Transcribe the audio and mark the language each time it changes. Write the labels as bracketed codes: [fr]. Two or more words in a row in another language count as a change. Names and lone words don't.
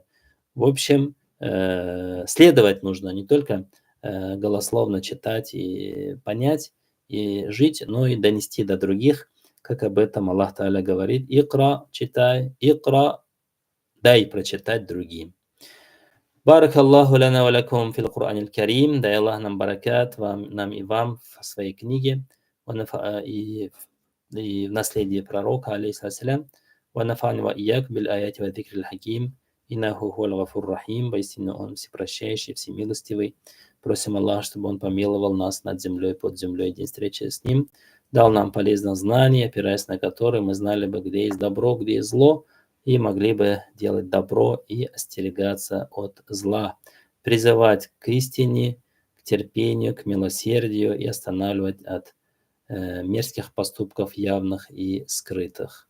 [ru] В общем, следовать нужно, не только голословно читать и понять, и жить, но и донести до других, как об этом [ar] الله تعالى [ru] говорит: «Икра, читай, икра, дай прочитать другим». [ar] بارك الله لنا ولكم في القرآن الكريم. [ru] Дай Аллах нам баракат, нам и вам в своей книге, и в наследии пророка, алейхиссалям. [ar] ونفعني وإياك بالآيات والذكر الحكيم. إنه هو الغفور الرحيم. [ru] Воистину Он всепрощающий, всемилостивый. Просим Аллаха, чтобы Он помиловал нас над землей, под землей, день встречи с Ним. Дал нам полезное знание, опираясь на которое мы знали бы, где есть добро, где есть зло, и могли бы делать добро и остерегаться от зла, призывать к истине, к терпению, к милосердию и останавливать от мерзких поступков явных и скрытых.